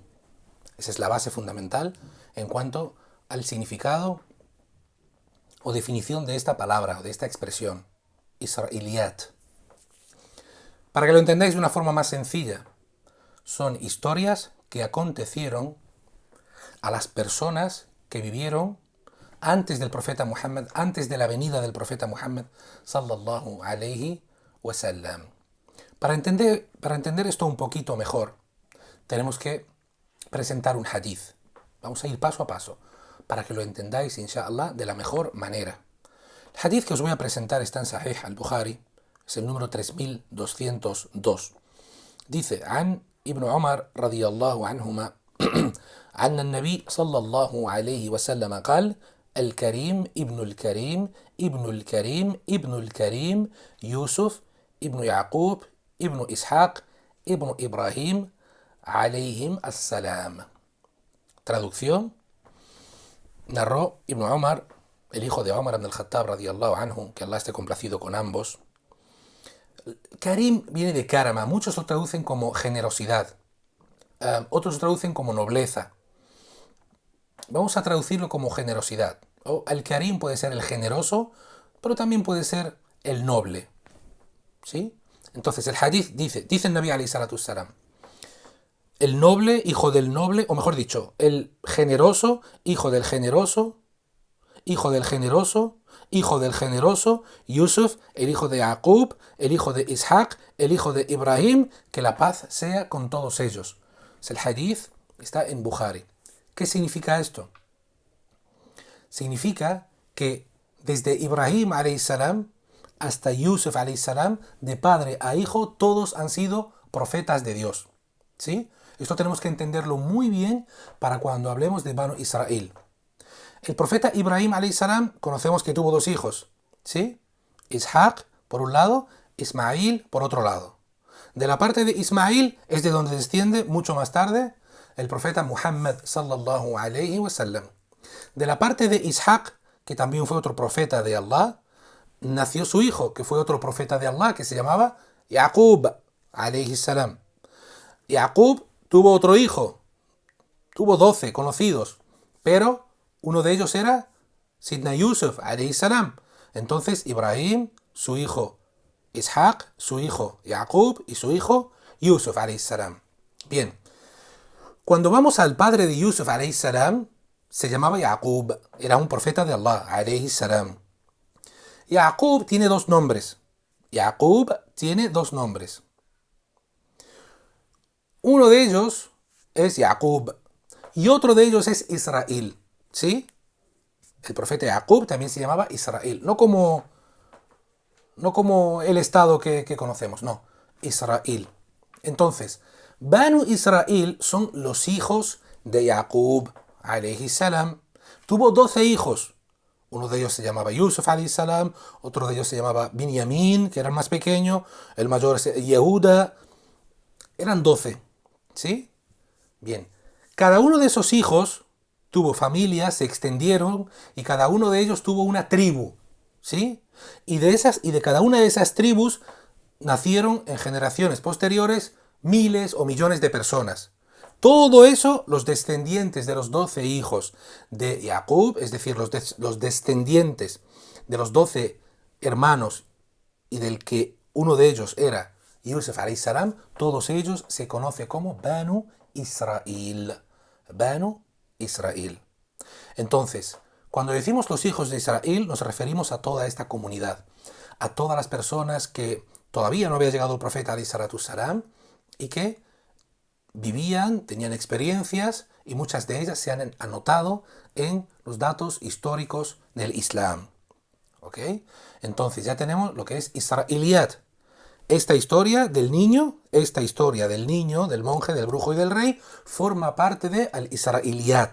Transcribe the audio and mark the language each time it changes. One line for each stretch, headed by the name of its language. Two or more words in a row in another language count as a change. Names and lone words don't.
Spanish: Esa es la base fundamental en cuanto al significado o definición de esta palabra o de esta expresión, Israiliyat. Para que lo entendáis de una forma más sencilla, son historias que acontecieron a las personas que vivieron antes del profeta Muhammad, antes de la venida del profeta Muhammad
Arabic: صلى الله عليه وسلم.
Spanish: Para entender esto un poquito mejor, tenemos que presentar un hadith. Vamos a ir paso a paso para que lo entendáis, inshallah, de la mejor manera. El hadith que os voy a presentar está en Sahih al-Bukhari, es el número 3202. Dice,
Arabic: عن ابن عمر رضي الله عنهما عن النبي صلى الله عليه وسلم قال الكريم ابن الكريم ابن الكريم ابن الكريم يوسف ابن يعقوب ابن إسحاق ابن إبراهيم عليهم السلام.
Spanish: Traducción: narró Ibn Umar, el hijo de Umar ibn al-Khattab
Arabic: رضي الله عنه,
Spanish: que Allah esté complacido con ambos. Karim viene de karama, muchos lo traducen como generosidad, otros lo traducen como nobleza. Vamos a traducirlo como generosidad. O al-Karim puede ser el generoso, pero también puede ser el noble. ¿Sí? Entonces el hadith dice el Nabi
Arabic: عليه الصلاة والسلام,
Spanish: el noble, hijo del noble, o mejor dicho, el generoso, hijo del generoso, hijo del generoso, hijo del generoso, Yusuf, el hijo de Yaqub, el hijo de Ishaq, el hijo de Ibrahim, que la paz sea con todos ellos. El hadith está en Bukhari. ¿Qué significa esto? Significa que desde Ibrahim
Arabic: عليه السلام
Spanish: hasta Yusuf
Arabic: عليه السلام,
Spanish: de padre a hijo, todos han sido profetas de Dios. ¿Sí? Esto tenemos que entenderlo muy bien para cuando hablemos de Banu Israel. El profeta Ibrahim
Arabic: عليه السلام
Spanish: conocemos que tuvo dos hijos, ¿sí? Ishaq por un lado, Ismail por otro lado. De la parte de Ismail es de donde desciende mucho más tarde el profeta Muhammad
Arabic: صلى الله عليه وسلم.
Spanish: De la parte de Ishaq, que también fue otro profeta de Allah, nació su hijo, que fue otro profeta de Allah, que se llamaba Yaqub
Arabic: عليه السلام.
Spanish: Yaqub tuvo otro hijo, tuvo 12 conocidos, pero uno de ellos era Sidna Yusuf
Arabic: عليه السلام.
Spanish: Entonces Ibrahim, su hijo Ishaq, su hijo Yaqub y su hijo Yusuf
Arabic: عليه السلام.
Spanish: Bien, cuando vamos al padre de Yusuf
Arabic: عليه السلام,
Spanish: se llamaba Yaqub, era un profeta de Allah
Arabic: عليه السلام.
Spanish: Yaqub tiene dos nombres. Yaqub tiene dos nombres. Uno de ellos es Yaqub y otro de ellos es Israel. ¿Sí? El profeta Yaqub también se llamaba Israel. No como el estado que conocemos, no. Israel. Entonces, Banu Israel son los hijos de Yaqub
Arabic: عليه السلام.
Spanish: Tuvo 12 hijos. Uno de ellos se llamaba Yusuf
Arabic: عليه السلام,
Spanish: otro de ellos se llamaba Binyamin, que era el más pequeño, el mayor es Yehuda. Eran 12. ¿Sí? Bien. Cada uno de esos hijos tuvo familias, se extendieron y cada uno de ellos tuvo una tribu. ¿Sí? Y de cada una de esas tribus nacieron en generaciones posteriores miles o millones de personas. Todo eso, los descendientes de los 12 hijos de Yaqub, es decir, los descendientes de los 12 hermanos y del que uno de ellos era Yusuf
Arabic: عليه السلام,
Spanish: todos ellos se conocen como Banu Israel. Banu Israel. Entonces, cuando decimos los hijos de Israel, nos referimos a toda esta comunidad, a todas las personas que todavía no había llegado el profeta
Arabic: عليه الصلاة والسلام
Spanish: y que vivían, tenían experiencias y muchas de ellas se han anotado en los datos históricos del Islam. ¿Ok? Entonces ya tenemos lo que es Israeliyat. Esta historia del niño, del monje, del brujo y del rey, forma parte de al-Israeliyat.